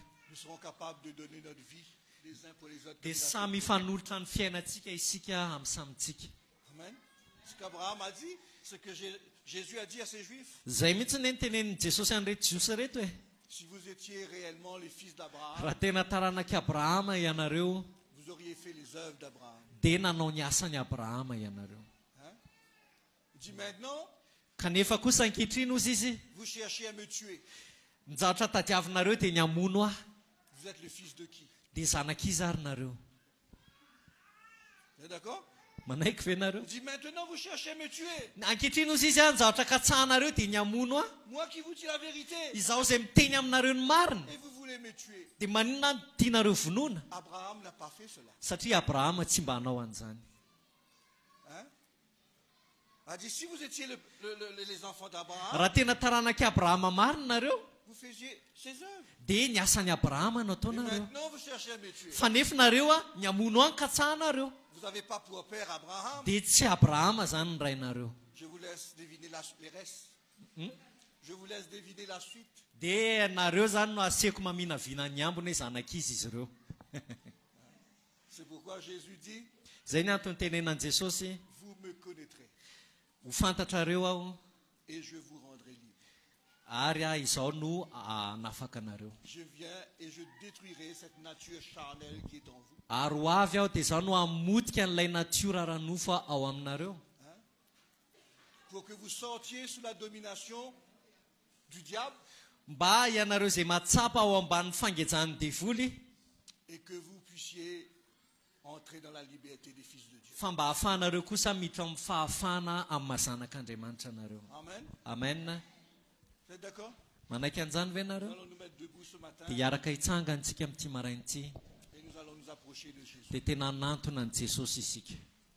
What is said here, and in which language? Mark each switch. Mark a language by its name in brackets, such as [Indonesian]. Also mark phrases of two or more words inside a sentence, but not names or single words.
[French] Nous serons capables de donner notre vie les uns pour les autres. [Malagasy] dia samy fanolotra ny fiainantsika isika amin'ny samitsika Amen. [French] Ce qu'Abraham a dit, ce que Jésus a dit à ces Juifs. [Malagasy] zay mihitsy ne nytenenin'i Jesosy an'ireto jiosy reto hoe [French] Si vous étiez réellement les fils d'Abraham, [Malagasy] raha tena taranaki Abrahama ianareo [French] vous auriez fait les œuvres d'Abraham. [Malagasy] dia nanao ny asany Abrahama ianareo [French] Hein? Il dit maintenant, [Malagasy] kanefa kosa ankehitriny ozy izy [French] vous cherchez à me tuer. [Malagasy] nijaotra tadiavinareo dia ny amono ahy [French] Vous êtes le fils de qui? [Malagasy] dia zanak'izy ary nareo [French] Vous êtes d'accord? [Malagasy] manaiky ve nareo [French] Il dit maintenant, vous cherchez à me tuer. [Malagasy] ankehitriny ozy izy a nijaotra katsahanareo dia ny amono ahy [French] Moi qui vous dis la vérité. [Malagasy] izaho zay miteny aminareo ny marina [French] Et vous voulez me tuer. [Malagasy] dia maninona ny tianareo vonoana [French] Abraham n'a pas fait cela. [Malagasy] satria Abrahama tsy mba hanao an'izany [French] Hein? Il a dit si vous étiez les enfants d'Abraham, [Malagasy] raha tena taranaki Abrahama marina nareo [French] vous faisiez ses œuvres. [Malagasy] dia ny asan'ny Abrahama no [French] Et [Malagasy] ataonareo [French] maintenant, vous cherchez à me tuer. [Malagasy] fa nefa nareo a ny amono any katsahanareo [French] Vous n'avez pas pour père Abraham. [Malagasy] dia tsy Abrahama zany ny rainareo [French] Je vous laisse deviner les restes. Je vous laisse deviner la suite. [Malagasy] De nareo zany no aseko mamina vina ny ambony zanakizy izy ireo. [French] C'est pourquoi Jésus dit, [Malagasy] zay ny antony tenenan Jesosy, [French] vous me connaîtrez. [Malagasy] Ho fantatrareo aho [French] et je vous rendrai libre. [Malagasy] Ary izao no anafaka anareo. [French] Je viens et je détruirai cette nature charnelle qui est en vous. [Malagasy] Ary ho avy aho dia izao no hamotika an'ilay natiora ranofo ao aminareo. [French] Pour que vous sortiez sous la domination du diable. [Malagasy] Mba ianareo zay matsapa ao ambanin'ny fangejan'ny devoly. [French] Et que vous puissiez entrer dans la liberté des fils de Dieu. [Malagasy] Fa mba hahafahanareo kosa miditra amin'ny fahafana amin'ny mazanak'Andriamanitra anareo. Amen. Amen. [French] Vous êtes d'accord? [Malagasy] Manaiky an'izany ve nareo? [French] Nous allons nous mettre debout ce matin. [Malagasy] Dia hiaraka hitsangantsika amin'ity maraina ity. [French] Et nous allons nous approcher de Jésus. [Malagasy] Dia tena nantona ny Jesosy isika.